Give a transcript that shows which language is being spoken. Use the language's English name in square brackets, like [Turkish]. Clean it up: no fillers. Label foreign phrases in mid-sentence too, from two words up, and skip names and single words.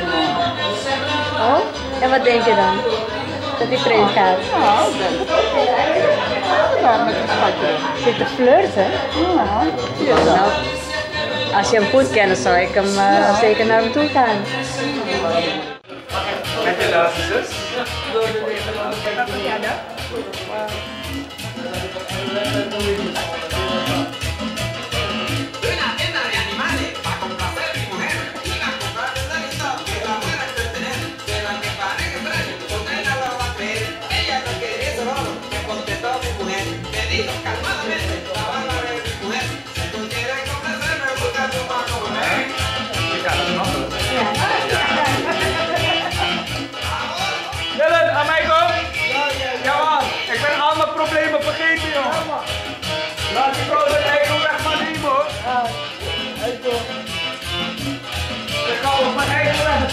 [Dutch] Oh? En wat denk je dan? Dat die vreemd gaat? Ja, daar met een schatje. Zit te flirten? Ja, Nou, als je hem goed kent, zou ik hem zeker naar hem toe gaan. Met je laatste zus? [Spanish] Una tienda de animales para complacer a mi mujer. Iba a comprar el listo que la buena entretener. Pero aunque parezca extraño, usted no lo va a creer. Ella no quería eso solo, me contestó mi mujer. Me dijo calmadamente, la van a ver mi mujer. Si tú quieres complacerme, busca tu mano mujer. [Dutch] Dylan, aan mij kom? Ja man, ik ben al mijn problemen vergeten joh. Laat die vrouw zijn eigen weg maar nemen hoor. Ik ga op mijn eigen weg.